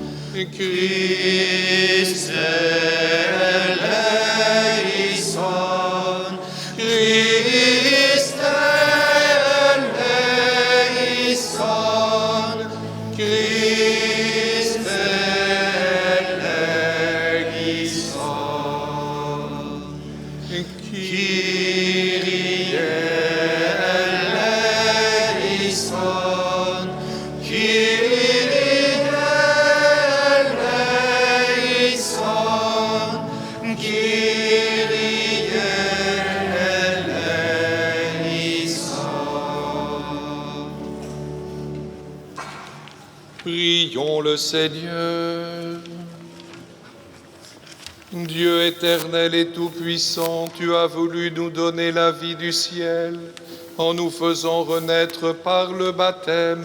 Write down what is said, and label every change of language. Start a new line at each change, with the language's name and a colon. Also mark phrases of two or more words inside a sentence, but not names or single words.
Greek: Χριστέ ἐλέησον, Χριστέ ἐλέησον, Χριστέ ἐλέησον, Κύριε ἐλέησον, Κύριε ἐλέησον, Κύριε ἐλέησον.
French: Prions le Seigneur. Dieu éternel et tout-puissant, tu as voulu nous donner la vie du ciel en nous faisant renaître par le baptême.